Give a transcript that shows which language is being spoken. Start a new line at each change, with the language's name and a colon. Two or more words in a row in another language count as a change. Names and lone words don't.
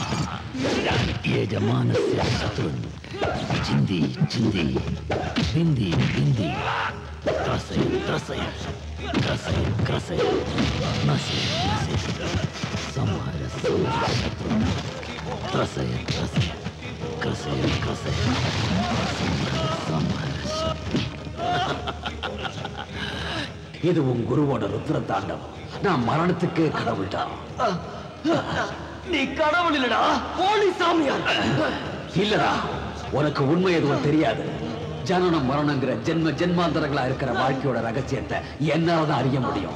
Sanskrit: ये जमानस्य शत्रु चिंदी चिंदी बिंदी बिंदी त्रसय त्रसय क्रसय क्रसय नसय नसय संहार संहार शत्रु त्रसय त्रसय क्रसय क्रसय संहार संहार शत्रु.
Tamil: இது உன் குருவோட ருத்ர தாண்டவம். நான் மரணத்துக்கு கடவுள்டா. நீ கடவுள் இல்லடா, போலி சாமியார். இல்லடா, உனக்கு உண்மை எதுவும் தெரியாது. ஜனனம் மரணங்கிற ஜென்ம ஜென்மாந்தரங்களா இருக்கிற வாழ்க்கையோட ரகசியத்தை என்னாலதான் அறிய முடியும்.